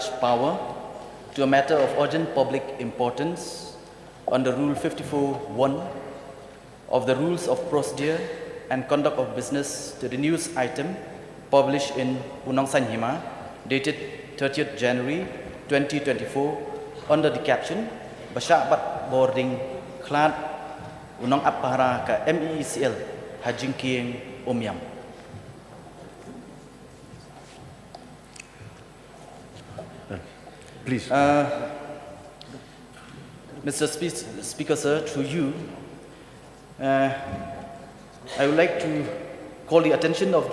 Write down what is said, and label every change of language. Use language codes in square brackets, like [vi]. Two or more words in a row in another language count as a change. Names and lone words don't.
[en] Power to a matter of urgent public importance under Rule 54(1) of the Rules of Procedure and Conduct of Business to the news item published in Unong Sanyima dated 30th January 2024 under the caption Basyabat Bording Khlad Unong Apahara ka MEECL Hajingking Umiam. Please. Mr. Speaker, sir, through you, I would like to call the attention of